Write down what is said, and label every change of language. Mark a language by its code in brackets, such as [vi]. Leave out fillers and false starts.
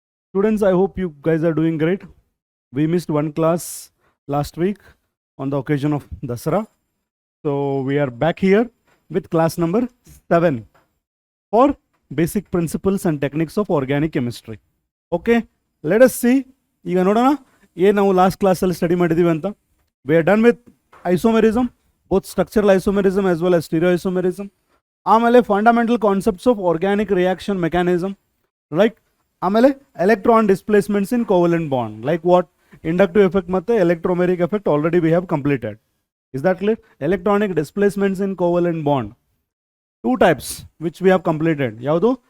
[en] Students, I hope you guys are doing great. We missed one class last week on the occasion of Dasara. So we are back here with class number 7 for basic principles and techniques of organic chemistry. Okay, let us see. [kn] ಈಗ ನೋಡೋಣ ಏನು ನಾವು last ಕ್ಲಾಸಲ್ಲಿ study ಮಾಡಿದ್ದೀವಿ ಅಂತ. [en] We are done with isomerism, both structural isomerism as well as stereoisomerism. ಆಮೇಲೆ fundamental concepts of organic reaction mechanism, like ಆಮೇಲೆ electron displacements in covalent bond, like what inductive effect ಮತ್ತು electromeric effect already we have completed. Is that clear? Electronic displacements in covalent bond two types which we have completed. ಯಾವುದು?